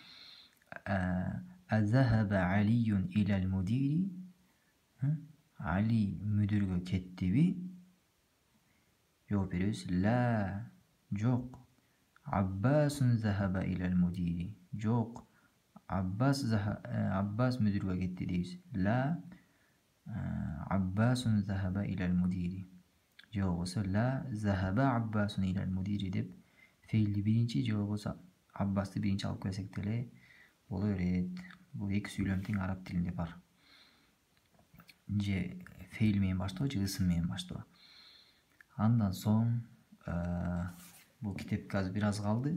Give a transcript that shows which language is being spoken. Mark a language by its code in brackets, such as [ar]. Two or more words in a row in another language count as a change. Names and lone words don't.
[ar] أذهب علي إلى المدير. [ky] Али мүдүргө кеттиби? Жооп беребиз. Ла, жок. [ar] عباس ذهب إلى المدير. [ky] Жок. Аббас мүдүргө кетти дейбиз. [ar] لا، عباس ذهب إلى المدير. [ky] Же болбосо [ar] لا ذهب عباس إلى المدير [ky] деп фейлди биринчи, же болбосо Аббасты биринчи алып келсек деле боло берет. Бул эки сүйлөм тең араб тилинде бар. Же фейл менен баштоо, же ысым менен баштоо. Андан соң бул китепке азыр бир аз калды.